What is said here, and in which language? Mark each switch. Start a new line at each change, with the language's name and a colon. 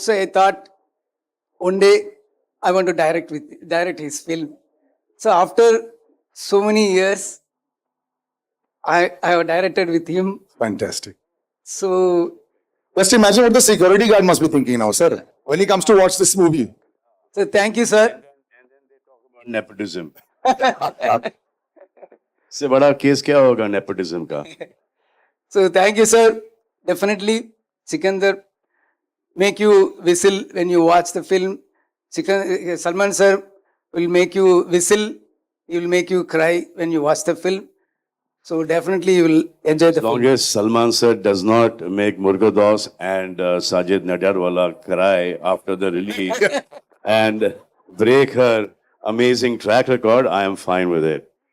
English: So I thought one day I want to direct his film. So after so many years, I have directed with him. Fantastic. So Just imagine what the security guard must be thinking now, sir, when he comes to watch this movie. thank you, sir.
Hindi: Nepotism से बड़ा case क्या होगा nepotism का?
English: So thank you, sir. Definitely, Sikandar make you whistle when you watch the film. Salman sir will make you whistle. He will make you cry when you watch the film. So definitely you will enjoy the As long film. as Salman sir does not make Murgados and Sajid Nadyarwala cry after the release and break her amazing track record, I am fine with it.